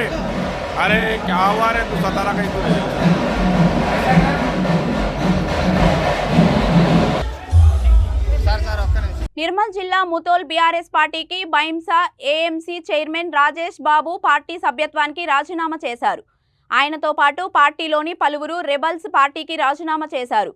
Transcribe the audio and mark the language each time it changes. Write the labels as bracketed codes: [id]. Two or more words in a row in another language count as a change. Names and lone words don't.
[hi] अरे क्या हुआ रे तू सता रहा कहीं तू। [te] నిర్మల్ జిల్లా ముతోల్ బీఆర్ఎస్ పార్టీకి బైంసా ఏఎంసీ చైర్మన్ రాజేష్ బాబు పార్టీ సభ్యత్వానికి రాజీనామా చేశారు. ఆయనతో పాటు పార్టీలోని పలువురు రెబల్స్ పార్టీకి రాజీనామా చేశారు.